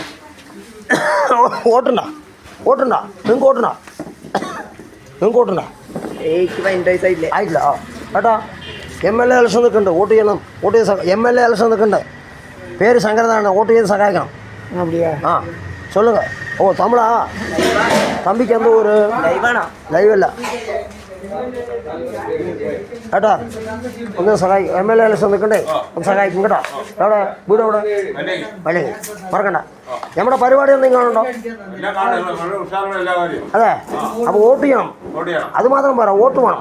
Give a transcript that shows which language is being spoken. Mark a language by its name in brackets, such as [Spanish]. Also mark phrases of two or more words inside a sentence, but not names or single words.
[Malayalam] വോട്ടുണ്ടോ? നിങ്ങൾക്ക് വോട്ടുണ്ടോ? ആയിട്ടില്ല. കേട്ടോ [English] MLA election [Malayalam] നിൽക്കുന്നുണ്ട്. വോട്ട് ചെയ്യണം. വോട്ട് ചെയ്ത് [English] MLA election [Malayalam] നിൽക്കുന്നുണ്ട്. പേര് ശങ്കരനാണ്. വോട്ട് ചെയ്ത് സഹായിക്കണം. [Tamil] ആ சொல்லுங்க. ஓ தமிழா? தம்பிக்கு எந்த ஒரு லைவ் இல்லை കേട്ടോ. [Malayalam] ഒന്ന് സഹായിക്കും. [English] MLA election [Malayalam] നിൽക്കണ്ടേ? ഒന്ന് സഹായിക്കും കേട്ടോ. എവിടെ വീട്? എവിടെ? വല്ലേ മറക്കണ്ട. നമ്മുടെ പരിപാടി എന്തെങ്കിലും കാണുന്നുണ്ടോ? അതെ. അപ്പോൾ വോട്ട് ചെയ്യണം. അത് മാത്രം പോരാ, വോട്ട് വേണം.